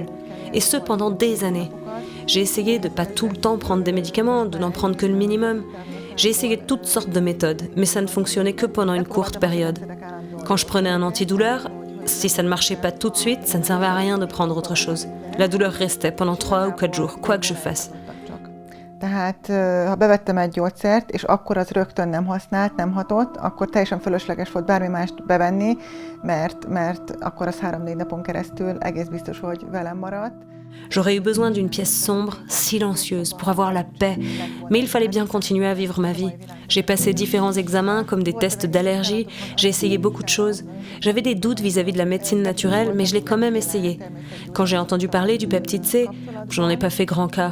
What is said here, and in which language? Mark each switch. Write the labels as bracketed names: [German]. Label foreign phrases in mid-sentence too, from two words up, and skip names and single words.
[French] Et ce, pendant des années. J'ai essayé de pas tout le temps prendre des médicaments, de n'en prendre que le minimum. J'ai essayé toutes sortes de méthodes, mais ça ne fonctionnait que pendant une courte période. Quand je prenais un antidouleur, si ça ne marchait pas tout de suite, ça ne servait à rien de prendre autre chose. La douleur restait pendant 3 ou 4 jours, quoi que je fasse. [Hungarian] Tehát, ha bevettem egy gyógyszert, és akkor az rögtön nem használt, nem hatott, akkor teljesen fölösleges volt bármi mást bevenni, mert akkor az 3-4 napon keresztül egész biztos, hogy velem maradt. [French] J'aurais eu besoin d'une pièce sombre, silencieuse, pour avoir la paix. Mais il fallait bien continuer à vivre ma vie. J'ai passé différents examens, comme des tests d'allergie. J'ai essayé beaucoup de choses. J'avais des doutes vis-à-vis de la médecine naturelle, mais je l'ai quand même essayé. Quand j'ai entendu parler du peptide C, je n'en ai pas fait grand cas.